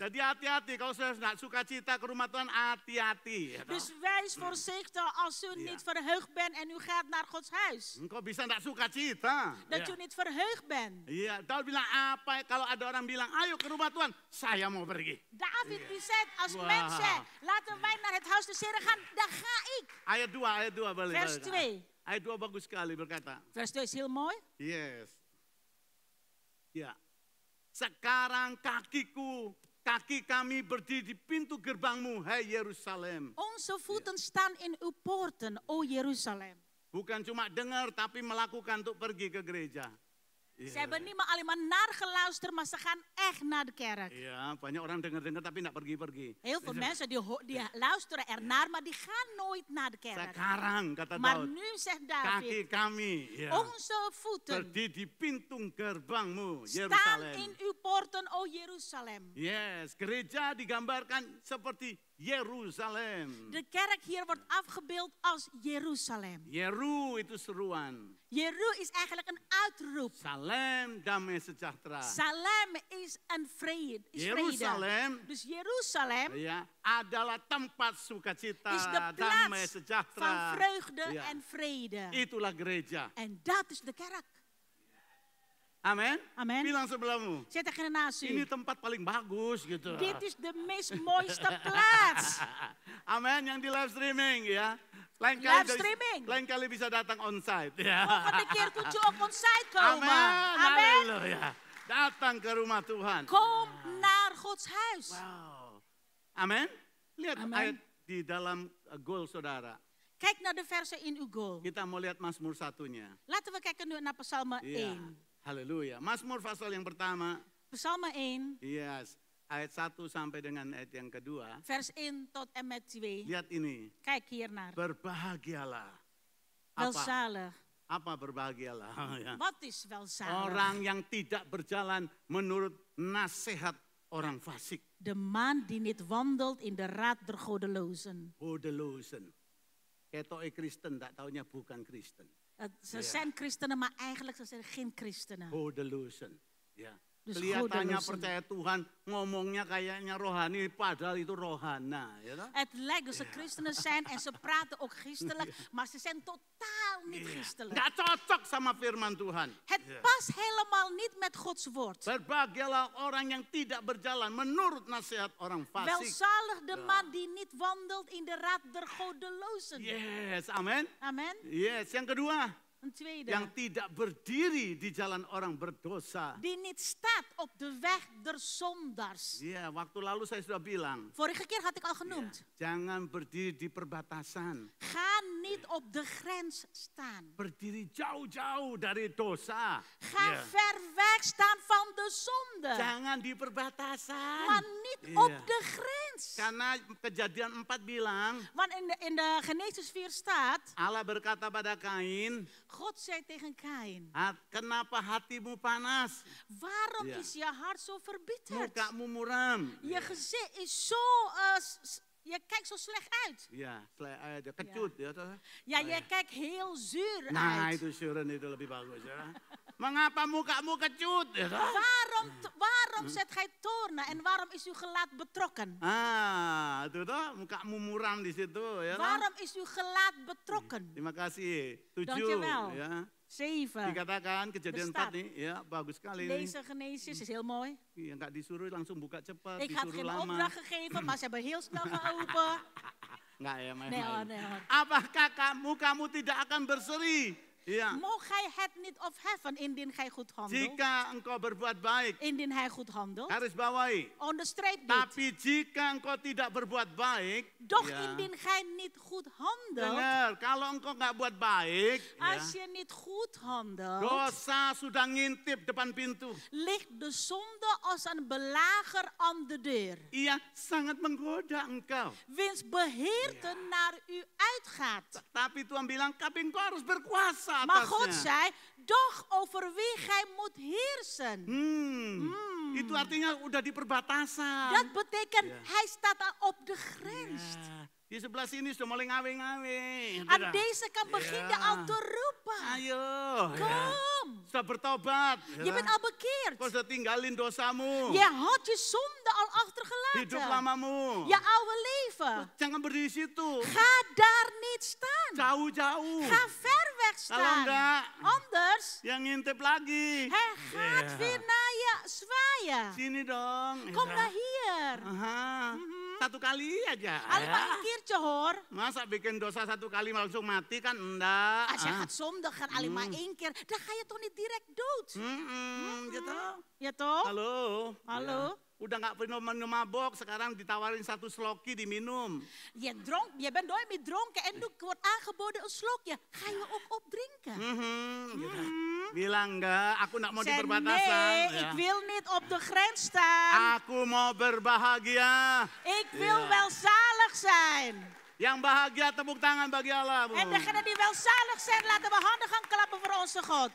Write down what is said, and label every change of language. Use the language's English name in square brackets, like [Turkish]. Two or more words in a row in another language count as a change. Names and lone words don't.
[Indonesian] Jadi hati-hati kalau saya nggak sukacita ke rumah Tuhan, hati-hati. [Dutch] Dus wees voorzichtig als u niet verheugd bent en u gaat naar Gods huis. [Indonesian] Engkau bisa nggak sukacita? [Dutch] Dat u niet verheugd bent. [Indonesian] Iya, Daud bilang apa kalau ada orang bilang, ayo ke rumah Tuhan, saya mau pergi. [Dutch] David die zei, als Wauw. mensen laten wij naar het huis des Heren gaan, dan ga ik. [Indonesian] Ayat 2 balik. [Dutch] Vers 2. [Indonesian] Ayat 2 bagus sekali berkata. [Dutch] Vers 2 is heel mooi. [Indonesian] Yes. Ya. Sekarang kaki kami berdiri di pintu gerbangmu, hai Yerusalem. [Dutch] Onze voeten staan in uw poorten, o Jeruzalem. [Indonesian] Bukan cuma dengar, tapi melakukan untuk pergi ke gereja. [Dutch] Ze hebben niet maar alleen maar naar geluisterd, maar ze gaan echt naar de kerk. [Indonesian] Iya, banyak orang dengar-dengar tapi tidak pergi-pergi. [Dutch] Heel veel mensen die luisteren ernaar, maar die gaan nooit naar de kerk. [Indonesian] Sekarang, kata [Dutch] Maar [Indonesian] Daud, [Dutch] nu zegt [Indonesian] kaki [Dutch] David, [Indonesian] kami [Dutch] onze voeten [Indonesian] berdiri di pintu gerbangmu, [Dutch] staan [Indonesian] Yerusalem. [Dutch] in uw poorten, o Jeruzalem. [Indonesian] Yes, gereja digambarkan seperti Yerusalem. [Dutch] De kerk hier wordt afgebeeld als Jeruzalem. [Indonesian] Yeru itu seruan. [Dutch] Jeru is eigenlijk een uitroep. [Indonesian] Salem, damai sejahtera. [Dutch] Salem is een vrede. [Indonesian] Yerusalem, [Dutch] Dus Jeruzalem [Indonesian] ya, adalah tempat sukacita, [Dutch] is de [Indonesian] damai [Dutch] plaats [Indonesian] sejahtera. [Dutch] van vreugde Ja. en vrede. [Indonesian] Itulah gereja. [Dutch] En dat is de kerk. [Indonesian] Amin. [Dutch] Amen. [Indonesian] Bilang sebelahmu. [Dutch] Zet tegen naast [Indonesian] Ini [Dutch] u. [Indonesian] tempat paling bagus gitu. [Dutch] Dit is de meest mooiste plaats. [Indonesian] Amin, yang di [English] live streaming [Indonesian] ya. [English] Live streaming. [Indonesian] Lain kali bisa datang onsite ya. [Dutch] Volgende keer kunt u ook onsite komen. [Indonesian] Amin. [Dutch] Amen. [Indonesian] Halleluja. Datang ke rumah Tuhan. [Dutch] Kom naar Gods huis. [Indonesian] Wow. Amin. Lihat [Dutch] Amen. [Indonesian] ayat di dalam goal saudara. [Dutch] Kijk naar de versen in uw goal. [Indonesian] Kita mau lihat Mazmur 1-nya. [Dutch] Laten we kijken nu naar Psalm [Indonesian] Iya. [Dutch] 1. [Indonesian] Haleluya. Mazmur pasal yang pertama. [Dutch] Psalm 1, [Indonesian] Yes. Ayat 1 sampai dengan ayat yang kedua. [Dutch] vers 1 tot en met 2. [Indonesian] Lihat ini. [Dutch] Kijk hiernaar. [Indonesian] Berbahagialah. Apa? [Dutch] Welzalig. [Indonesian] Apa berbahagialah? Ya. [Dutch] Wat is welzalig? [Indonesian] Orang yang tidak berjalan menurut nasihat orang fasik. [Dutch] De man die niet wandelt in de raad der godelozen. Hodelozen. [Indonesian] Ketoknya Kristen, tak taunya bukan Kristen. [Dutch] Ze zijn christenen, maar eigenlijk ze zijn geen christenen. Hodelozen. Ya. Dus [Indonesian] Kelihatannya [Dutch] hodelozen. [Indonesian] percaya Tuhan, ngomongnya kayaknya rohani, padahal itu rohana. Ya toh? [Dutch] Het lijkt dat ze christenen zijn en ze praten ook christelijk, maar ze zijn totaal niet christelijk. [Indonesian] Nggak cocok sama firman Tuhan. [Dutch] Het past helemaal niet met Gods woord. [Indonesian] Berbahagialah orang yang tidak berjalan menurut nasihat orang fasik. [Dutch] Welzalig de man die niet wandelt in de raad der godelozen. [Indonesian] Yes, amin. [Dutch] Amen. [Indonesian] Yes, yang kedua, [Dutch] Een tweede. [Indonesian] yang tidak berdiri di jalan orang berdosa. [Dutch] Die niet staat op de weg der zondaars. [Indonesian] Iya, waktu lalu saya sudah bilang, [Dutch] Vorige keer had ik al genoemd. [Indonesian] jangan berdiri di perbatasan. [Dutch] Ga niet op de grens staan. [Indonesian] Berdiri jauh-jauh dari dosa. [Dutch] Ga [Indonesian] Iya. [Dutch] ver weg staan van de zonde. [Indonesian] Jangan di perbatasan. [Dutch] Maar niet [Indonesian] Iya. [Dutch] op de grens. [Indonesian] Karena Kejadian 4 bilang, [Dutch] Want in de Genesis 4 staat, [Indonesian] Allah berkata pada Kain, [Dutch] God zei tegen Kain, [Indonesian] kenapa hatimu panas? [Dutch] waarom Ja. is je hart zo verbitterd? [Indonesian] Mukamu muram. [Dutch] Je gezicht is zo, je kijkt zo slecht uit. [Indonesian] Ya, ada kecut ya toh. [Dutch] Ja, je kijkt heel zuur [Indonesian] Nah, [Dutch] uit. [Indonesian] itu syuren itu lebih bagus ya. Mengapa mukamu kecut? Ya kan? [Dutch] Waarom zet gij toornen en waarom is uw gelaat betrokken? [Indonesian] Itu toh mukamu muram di situ ya. Kan? [Dutch] Waarom is uw gelaat betrokken? [Indonesian] Terima kasih. 7 [Dutch] Dankjewel. [Indonesian] ya. [Dutch] 7. [Indonesian] Dikatakan kejadian 4 nih, ya bagus sekali ini. [Dutch] Deze Genesis is heel mooi. [Indonesian] Ya, nggak disuruh langsung buka cepat, [Dutch] Ik had [Indonesian] disuruh [Dutch] geen [Indonesian] lama. [Dutch] opdracht gegeven, maar ze hebben heel snel geopend. [Indonesian] Nggak ya [Dutch] Nee hoor, [Indonesian] main-main. [Dutch] nee hoor. [Indonesian] Apakah kamu tidak akan berseri? Ya. [Dutch] Mocht gij het niet opheffen indien gij goed handelt? [Indonesian] Jika engkau berbuat baik, [Dutch] Indien hij goed handelt? [Indonesian] garis bawahi. [Dutch] Onderstreep dit. [Indonesian] Tapi jika engkau tidak berbuat baik, [Dutch] Doch [Indonesian] ya, [Dutch] indien gij niet goed handelt, [Indonesian] dengar, kalau engkau nggak buat baik, [Dutch] als [Indonesian] ya, [Dutch] je niet goed handelt, [Indonesian] dosa sudah ngintip depan pintu. [Dutch] ligt de zonde als een belager aan de deur. [Indonesian] Ia sangat menggoda engkau. [Dutch] Wiens beheerte naar u uitgaat. [Indonesian] Tapi Tuhan bilang, tapi engkau harus berkuasa [Dutch] Maar God [Indonesian] atasnya. [Dutch] zei, doch over wie gij moet heersen. [Indonesian] Itu artinya udah di perbatasan. [Dutch] Dat betekent, hij staat al op de grens. [Indonesian] Ya, di sebelah sini sudah mulai ngawe-ngawe. [Dutch] Aan deze kant begin je al te roepen. [Indonesian] Ayo. ya. [Dutch] Kom, [Indonesian] Sudah bertobat. [Dutch] je bent al bekeerd. [Indonesian] Kau sudah tinggalin dosamu. [Dutch] Je had je zonde al [Indonesian] Hidup [Dutch] achtergelaten. [Indonesian] lamamu. [Dutch] Je oude leven. [Indonesian] Jangan berdiri di situ. [Dutch] Ga daar niet staan. [Indonesian] Jauh-jauh. [Dutch] Ga ver weg [Indonesian] Kalau [Dutch] staan. [Indonesian] enggak, [Dutch] Anders, [Indonesian] yang ngintip lagi. [Dutch] hij gaat weer naar je zwaaien. [Indonesian] Sini dong. [Dutch] Kom naar hier. [Indonesian] Aha. Satu kali aja. [Dutch] Alleen maar [Indonesian] ya. [Dutch] een keertje hoor. [Indonesian] Masa bikin dosa satu kali langsung mati kan? Enggak. [Dutch] Als je gaat zondigen alleen maar één keer, dan ga je toch niet direct dood? [Indonesian] Gitu. [Dutch] Ja toch? [Indonesian] Halo. [Dutch] Hallo? [Indonesian] Ya. Udah nggak minum mabok, sekarang ditawarin 1 sloki diminum. [Dutch] Je bent nooit meer dronken en nu wordt aangeboden een slokje. Ga je ook opdrinken? [Indonesian] Gitu. Bilang enggak, aku nggak mau di [Dutch] Zeg [Indonesian] perbatasan. [Dutch] nee, [Indonesian] Ya. [Dutch] ik wil niet op de grens staan. [Indonesian] Aku mau berbahagia. [Dutch] Ik wil welzalig zijn. [Indonesian] Yang bahagia tepuk tangan bagi Allah. Bu. [Dutch] En degenen die welzalig zijn, laten we handen gaan klappen voor onze God.